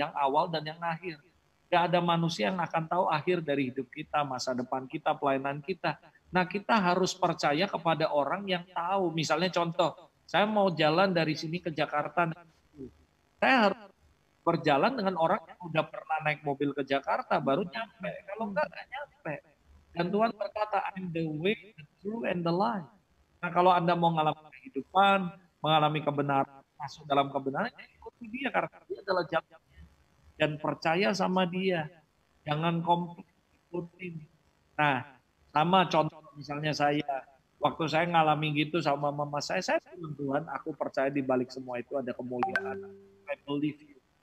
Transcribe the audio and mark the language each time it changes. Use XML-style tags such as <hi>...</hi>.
<id>Yang awal dan yang akhir. Gak ada manusia yang akan tahu akhir dari hidup kita, masa depan kita, pelayanan kita. Nah kita harus percaya kepada orang yang tahu. Misalnya contoh, saya mau jalan dari sini ke Jakarta. Saya harus berjalan dengan orang yang udah pernah naik mobil ke Jakarta, baru nyampe. Kalau enggak nyampe. Dan Tuhan berkata,</id> <en>I'm the way, the truth, and the life.</en> <id>Nah kalau Anda mau mengalami kehidupan, mengalami kebenaran, masuk dalam kebenaran, ikuti dia karena dia adalah jalan. Dan percaya sama dia. Jangan komplain, ikutin. Nah, sama contoh misalnya saya, waktu saya ngalami gitu sama mama saya bilang Tuhan, aku percaya di balik semua itu ada kemuliaan.</id> <en>I believe you.</en>